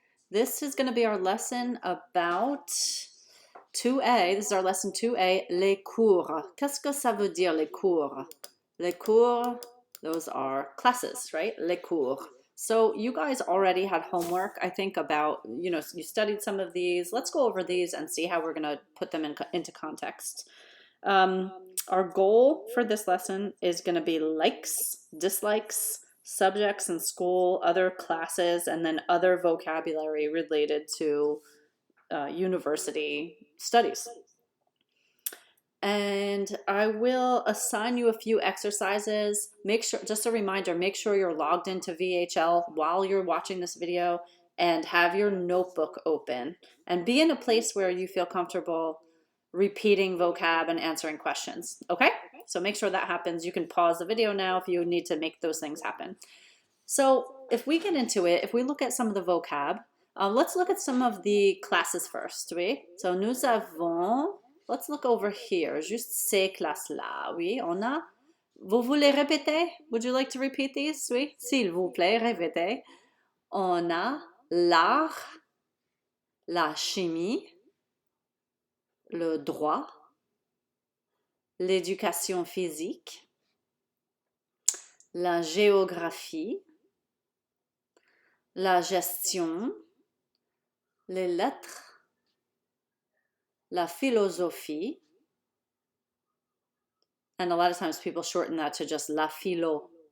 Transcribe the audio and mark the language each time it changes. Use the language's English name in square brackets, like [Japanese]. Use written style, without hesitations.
[English] This is going to be our lesson about 2A. This is our lesson 2A, les cours. [French] Qu'est-ce que ça veut dire, les cours? Les cours, [English] those are classes, right? [French] Les cours. [English] So you guys already had homework, I think, about, you studied some of these. Let's go over these and see how we're going to put them into context. Our goal for this lesson is going to be likes, dislikes, subjects in school, other classes, and then other vocabulary related to university studies. And I will assign you a few exercises. Make sure, just a reminder, make sure you're logged into VHL while you're watching this video and have your notebook open and be in a place where you feel comfortable repeating vocab and answering questions. Okay? So make sure that happens. You can pause the video now if you need to make those things happen. So if we get into it, if we look at some of the vocab, let's look at some of the classes first, oui? [French] So nous avons, [English] let's look over here, [French] juste ces classes-là, oui? On a, vous voulez répéter? [English] Would you like to repeat these, oui? [French] S'il vous plaît, répétez. On a l'art, la chimie, le droit, l'éducation physique, la géographie, la gestion, les lettres, la philosophie, [English] and a lot of times people shorten that to just [French] la philo.